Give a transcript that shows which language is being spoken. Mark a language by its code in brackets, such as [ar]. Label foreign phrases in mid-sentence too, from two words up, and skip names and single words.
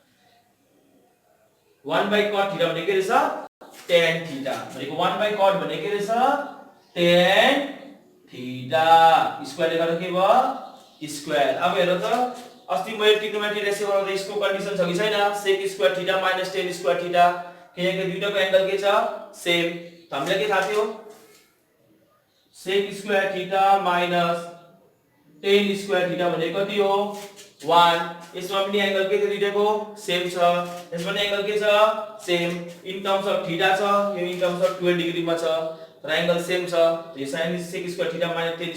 [en] 1 by cot theta [ne] भने के रहेछ [en] tan theta [ne] भनेको [en] 1 by cot [ne] भने के रहेछ [en] tan theta [ne] स्क्वायरले गर्दा के भयो स्क्वायर अब हेर त अस्ति मैले [en] trigonometry ratio [ne] गर्दा यसको कन्डिसन छ कि छैन [en] sec square theta minus tan square theta [ne] किनकि दुईटाको एंगल के छ सेम त हामीलाई के थाहा थियो [en] sec square theta minus tan square theta [ne] भने कति हो 1 यसमा पनि एंगल के छ दुईटाको सेम छ यसमा पनि एंगल के छ सेम [en] in terms of theta [ne] छ यो [en] in terms of 12 degree [ne] मा छ र एंगल सेम छ यो [en] sin sec square theta minus tan